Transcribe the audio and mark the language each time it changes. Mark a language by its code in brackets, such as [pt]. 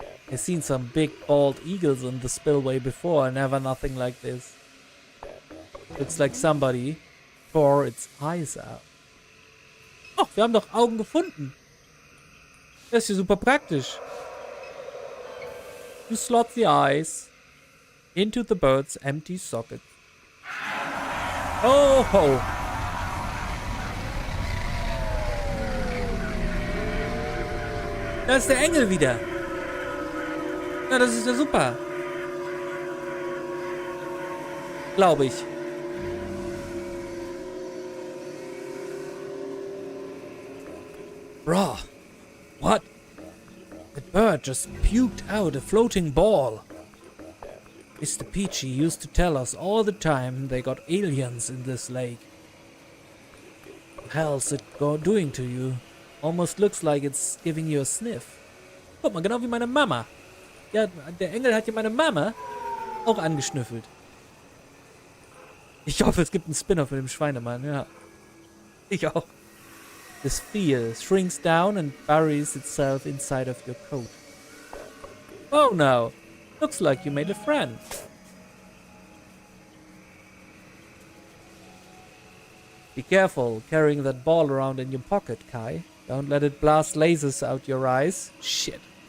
[en] I've seen some big bald eagles in the spillway before. Never nothing like this. Looks like somebody tore its eyes out. [de] Oh, wir haben doch Augen gefunden. Das ist hier super praktisch. [en] You slot the eyes into the bird's empty socket. Oh ho. [de] Da ist der Engel wieder. Na, das ist ja super. Glaube ich. [en] Bro, what? That bird just puked out a floating ball. Mr. Peachy used to tell us all the time they got aliens in this lake. What the hell's it doing to you? Almost looks like it's giving you a sniff. [de] Guck mal, genau wie meine Mama. Ja, der Engel hat ja meine Mama auch angeschnüffelt. Ich hoffe, es gibt einen Spin-off mit dem Schweinemann, ja. Ich auch. [en] This fear shrinks down and buries itself inside of your coat. Oh no, looks like you made a friend. Be careful carrying that ball around in your pocket, Kai. Don't let it blast lasers out your eyes. Shit.